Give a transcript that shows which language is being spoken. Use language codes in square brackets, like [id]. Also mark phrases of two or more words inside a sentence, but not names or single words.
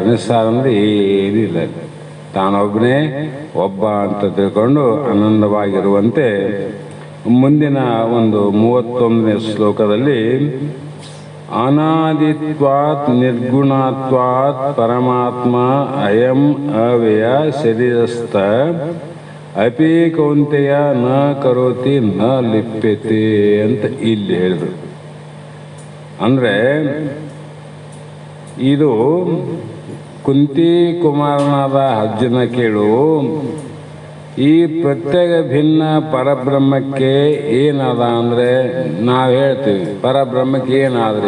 [kn] ನಿಸ್ಸಾರ ಅಂದರೆ ಏನಿಲ್ಲ, ತಾನೊಬ್ಬನೇ ಒಬ್ಬ ಅಂತ ತಿಳ್ಕೊಂಡು ಆನಂದವಾಗಿರುವಂತೆ ಮುಂದಿನ ಒಂದು 31ನೇ ಶ್ಲೋಕದಲ್ಲಿ [sa] ಅನಾದಿತ್ವಾತ್ ನಿರ್ಗುಣಾತ್ವಾತ್ ಪರಮಾತ್ಮ ಅಯಂ ಅವ್ಯಯ ಶರೀರಸ್ಥ ಅಪಿ ಕೌಂತೆಯ ನ ಕರೋತಿ ನ ಲಿಪ್ಯತೆ [kn] ಅಂತ ಇಲ್ಲಿ ಹೇಳಿದ್ರು. ಅಂದರೆ ಇದು ಕುಂತಿ ಕುಮಾರನಾದ ಅರ್ಜುನ ಕೇಳು, ಈ ಪ್ರತ್ಯೇಕ ಭಿನ್ನ ಪರಬ್ರಹ್ಮಕ್ಕೆ ಏನದ ಅಂದರೆ, ನಾವು ಹೇಳ್ತೀವಿ ಪರಬ್ರಹ್ಮಕ್ಕೆ ಏನಾದ್ರಿ?